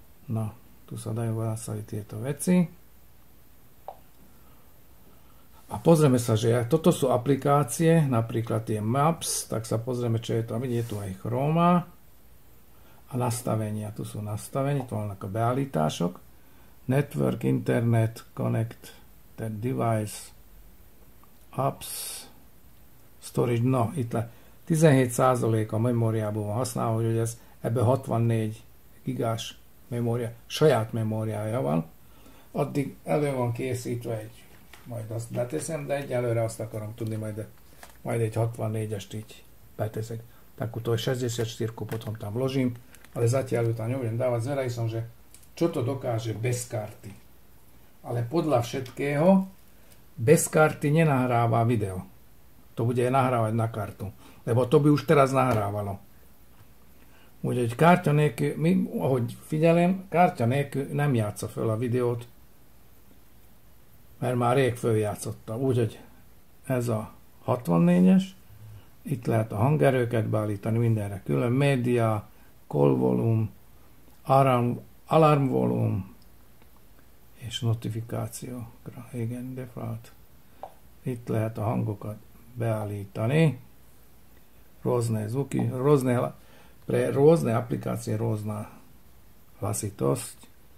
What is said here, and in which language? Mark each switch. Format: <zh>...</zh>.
<sk>No, tu sa dajú nastaviť tieto veci. A pozrieme sa, že toto sú aplikácie, napríklad tie Maps, tak sa pozrieme, čo je to. Vidíte tu aj Chroma a nastavenia. Tu sú nastavenia, tu</sk> <hu>vannak a beállítások.</hu> <sk>Network, Internet, Connect, Device, Apps, Storage.</sk> <hu>No, itt 17% a memóriából van használva, hogy ez ebbe 64 gigás memória, saját memóriája van. Addig elő van készítve egy, majd azt beteszem, de egyelőre azt akarom tudni, majd egy 64-est így beteszek.</hu> <sk>Takúto 64 potom tam vložím, ale zatiaľ ju tam nebudem dávať. Zveraj som, že čo to dokáže bez karty. Ale podľa všetkého bez karty nenahráva video. To bude nahrávať na kartu. Lebo to by už teraz nahrávalo.</sk> <hu>Úgyhogy kártya nélkül, ahogy figyelem, kártya nélkül nem játsza föl a videót, mert már rég följátszotta. Úgyhogy ez a 64-es, itt lehet a hangerőket beállítani mindenre külön, média, call volume, alarm volume, és notifikációkra. Igen, default. Itt lehet a hangokat beállítani.</hu> <sk>Rôzne zvuky, pre rôzne aplikácie rôzna hlasitosť.</sk>